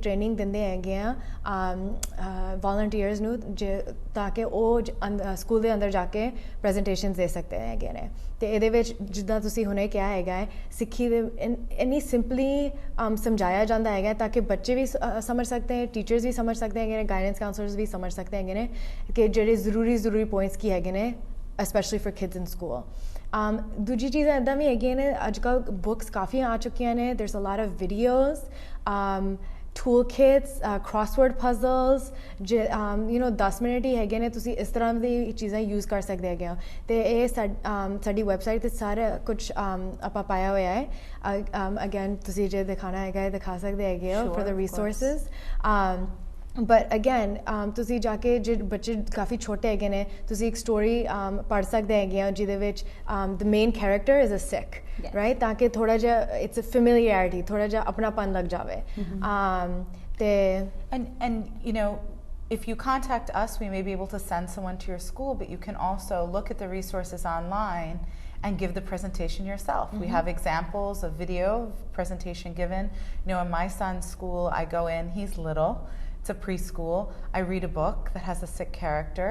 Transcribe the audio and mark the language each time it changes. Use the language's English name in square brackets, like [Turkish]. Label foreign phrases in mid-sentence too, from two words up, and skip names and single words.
[Punjabi] ਟ੍ਰੇਨਿੰਗ ਦਿੰਦੇ ਹੈਗੇ ਆ ਵਾਲੰਟੀਅਰਸ ਨੂੰ ਤਾਂ ਕਿ ਉਹ ਸਕੂਲ ਦੇ ਅੰਦਰ ਜਾ ਕੇ ਪ੍ਰੈਜ਼ੈਂਟੇਸ਼ਨਸ ਦੇ ਸਕਦੇ ਹੈਗੇ ਨੇ ਅਤੇ ਇਹਦੇ ਵਿੱਚ ਜਿੱਦਾਂ ਤੁਸੀਂ ਹੁਣੇ ਕਿਹਾ ਹੈਗਾ ਹੈ ਸਿੱਖੀ ਦੇ ਇੰਨੀ ਸਿੰਪਲੀ ਸਮਝਾਇਆ ਜਾਂਦਾ ਹੈਗਾ ਤਾਂ ਕਿ ਬੱਚੇ ਵੀ ਸਮਝ ਸਕਦੇ ਟੀਚਰਸ ਵੀ ਸਮਝ ਸਕਦੇ ਹੈਗੇ ਨੇ [English] guidance counsellors [Punjabi] ਵੀ ਸਮਝ ਸਕਦੇ ਹੈਗੇ ਨੇ ਕਿ ਜਿਹੜੇ ਜ਼ਰੂਰੀ ਪੁਆਇੰਟਸ ਕੀ ਹੈਗੇ ਨੇ [English] especially for kids in school [Punjabi] ਦੂਜੀ ਚੀਜ਼ਾਂ ਇੱਦਾਂ ਵੀ ਹੈਗੀਆਂ ਨੇ ਅੱਜ ਕੱਲ੍ਹ ਬੁੱਕਸ ਕਾਫੀ ਆ ਚੁੱਕੀਆਂ ਨੇ [English] there's a lot of videos toolkits crossword puzzles you know [Punjabi] 10 ਮਿੰਟ ਹੀ ਹੈਗੇ ਨੇ ਤੁਸੀਂ ਇਸ ਤਰ੍ਹਾਂ ਦੀ ਚੀਜ਼ਾਂ ਯੂਜ਼ ਕਰ ਸਕਦੇ ਹੈਗੇ ਹੋ ਅਤੇ ਇਹ ਸਾਡੀ ਵੈਬਸਾਈਟ 'ਤੇ ਸਾਰਾ ਕੁਛ ਆਪਾਂ ਪਾਇਆ ਹੋਇਆ ਹੈ ਅਗੇਨ ਤੁਸੀਂ ਜੇ ਦਿਖਾਉਣਾ ਹੈਗਾ ਹੈ ਦਿਖਾ ਸਕਦੇ ਹੈਗੇ ਹੋ [English] for the resources but again [Punjabi] ਤੁਸੀਂ ਜਾ ਕੇ ਜੇ ਬੱਚੇ ਕਾਫੀ ਛੋਟੇ ਹੈਗੇ ਨੇ ਤੁਸੀਂ ਇੱਕ ਸਟੋਰੀ ਪੜ੍ਹ ਸਕਦੇ ਹੈਗੇ ਹੋ ਜਿਹਦੇ ਵਿੱਚ [English] the main character is a Sikh right [Punjabi] ਤਾਂ ਕਿ ਥੋੜ੍ਹਾ ਜਿਹਾ [English] it's a familiarity [Punjabi] ਥੋੜ੍ਹਾ ਜਿਹਾ ਆਪਣਾਪਨ ਲੱਗ ਜਾਵੇ ਤੇ [English] and you know if you contact us we may be able to send someone to your school but you can also look at the resources online and give the presentation yourself. We have examples of video presentation given. You know, in my son's school, I go in, he's little, it's a preschool, I read a book that has a Sikh character.